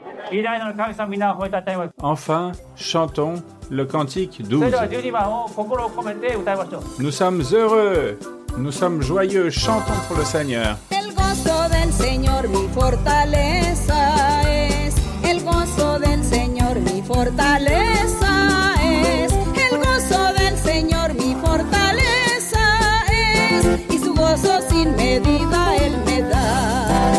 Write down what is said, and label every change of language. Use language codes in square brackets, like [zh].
[ja] 偉大なる神様皆を褒めたたえます。 [fr] Enfin, chantons le cantique [ja] それ [fr] 12. [ja] では12番を心を込めて歌いましょう。 [fr] Nous sommes heureux, nous sommes joyeux, chantons pour le Seigneur. [es] El gozo del Señor mi fortaleza es. El gozo del Señor mi fortaleza es. El gozo del Señor mi fortaleza es. Y su gozo sin medida Él me da.